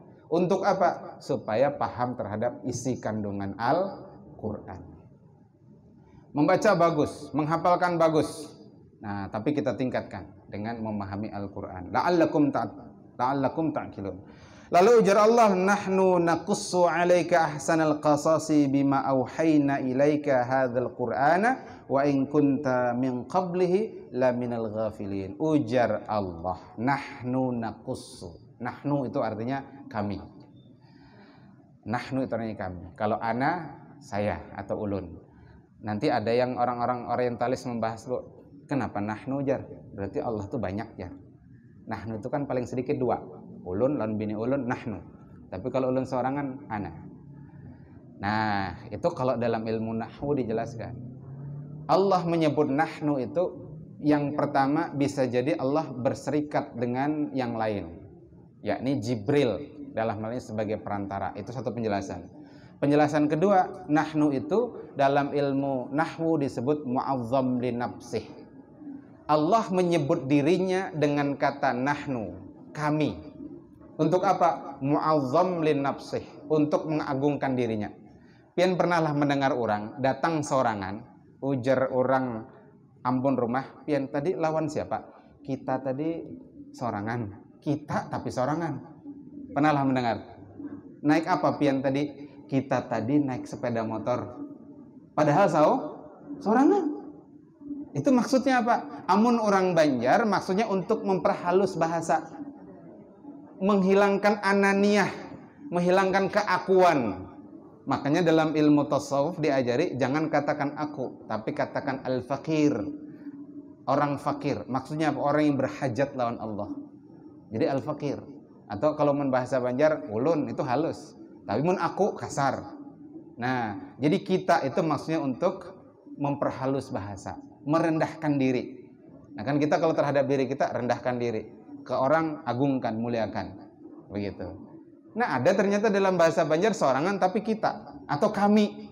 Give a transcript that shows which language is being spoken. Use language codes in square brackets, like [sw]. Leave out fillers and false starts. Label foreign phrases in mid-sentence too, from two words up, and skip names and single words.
[id] Untuk apa? Supaya paham terhadap isi kandungan Al-Quran. Membaca bagus, menghafalkan bagus. Nah, tapi kita tingkatkan dengan memahami Al-Quran. [ar] لعلكم تعقلون. Lalu ujar Allah, نحن نقص عليك أحسن القصص بما أوحينا إليك هذا القرآن وإن كنت من قبله لمن الغافلين. [bjn] Ujar Allah, [ar] نحن نقص. [id] Nahnu itu artinya kami. Nahnu itu artinya kami. Kalau ana, saya atau ulun. Nanti ada yang orang-orang orientalis membahas, Bu, kenapa nahnu jar? Berarti Allah tuh banyak ya. Nahnu itu kan paling sedikit 2. [bjn] Ulun lan bini ulun nahnu. Tapi kalau ulun seorangan ana. [id] Nah, itu kalau dalam ilmu nahwu dijelaskan. Allah menyebut nahnu itu yang pertama bisa jadi Allah berserikat dengan yang lain, yakni Jibril dalam hal ini sebagai perantara. Itu satu penjelasan. Penjelasan kedua, nahnu itu dalam ilmu nahwu disebut [ar] معظم لنفسه. [id] Allah menyebut dirinya dengan kata nahnu, kami. Untuk apa? [ar] معظم لنفسه, [id] untuk mengagungkan dirinya. [bjn] Pian pernahlah mendengar orang datang sorangan, ujar orang ampun rumah, pian tadi lawan siapa? Kita tadi sorangan. Kita tapi sorangan. Pernahlah mendengar. Naik apa pian tadi? Kita tadi naik sepeda motor. [id] Padahal sorangan. Itu maksudnya apa? Amun orang Banjar maksudnya untuk memperhalus bahasa, menghilangkan ananiyah, menghilangkan keakuan. Makanya dalam ilmu tasawuf diajari jangan katakan aku, tapi katakan al-fakir. Orang fakir, maksudnya apa? Orang yang berhajat lawan Allah. Jadi al-fakir. Atau kalau membahasa Banjar, ulun itu halus. [bjn] Tapi mun aku kasar. [id] Nah, jadi kita itu maksudnya untuk memperhalus bahasa, merendahkan diri. Nah, kan kita kalau terhadap diri kita rendahkan diri, ke orang agungkan, muliakan. Begitu. Nah, ada ternyata dalam bahasa Banjar sorangan tapi kita atau kami.